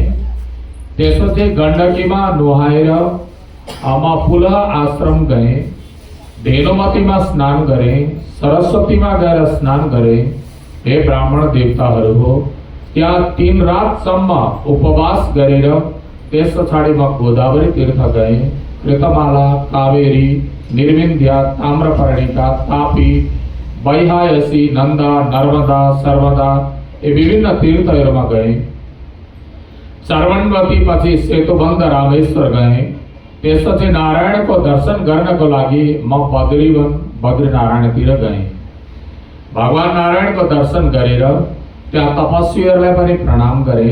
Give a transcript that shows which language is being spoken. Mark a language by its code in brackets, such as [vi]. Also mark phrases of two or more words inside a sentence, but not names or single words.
[ne] त्यसपछि गण्डकीमा नुहाएर म पुनः आश्रम गएँ। धेनुमतीमा स्नान गरेँ। सरस्वतीमा गएर स्नान गरेँ। हे ब्राह्मण देवताहरू हो, त्यहाँ 3 रातसम्म उपवास गरेर त्यस पछाडि म गोदावरी तीर्थ गएँ। कृतमाला, कावेरी, निर्विंध्या, ताम्रपर्णिका, तापी, वैहायसी, नंदा, नर्मदा, सर्वदा ये विभिन्न तीर्थहरूमा गए। चरवनवती पछि सेतुबन्ध रामेश्वर गए। त्यसपछि नारायणको दर्शन गर्नको लागि म बद्रीवन बद्रीनारायणतिर गए। भगवान नारायणको दर्शन गरेर त्यहाँ तपस्वीहरूलाई पनि प्रणाम गरे।